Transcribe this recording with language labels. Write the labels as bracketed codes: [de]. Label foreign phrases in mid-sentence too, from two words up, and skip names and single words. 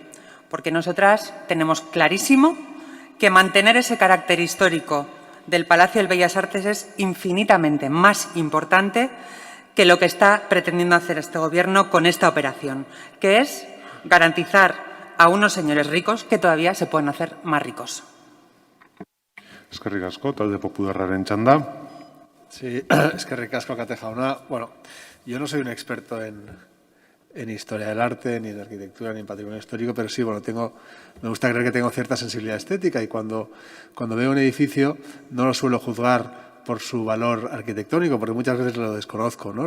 [es] Porque nosotras tenemos clarísimo que mantener ese carácter histórico del Palacio del Bellas Artes es infinitamente más importante que lo que está pretendiendo hacer este Gobierno con esta operación, que es garantizar a unos señores ricos que todavía se pueden hacer más ricos. [eu] Eskerrik asko, talde popularraren txanda. Sí, eskerrik asko, Kate jauna. [es] Bueno, yo no soy un experto en historia del arte, ni en arquitectura, ni en patrimonio histórico, pero sí, bueno, me gusta creer que tengo cierta sensibilidad estética y cuando veo un edificio no lo suelo juzgar por su valor arquitectónico, porque muchas veces lo desconozco, ¿no?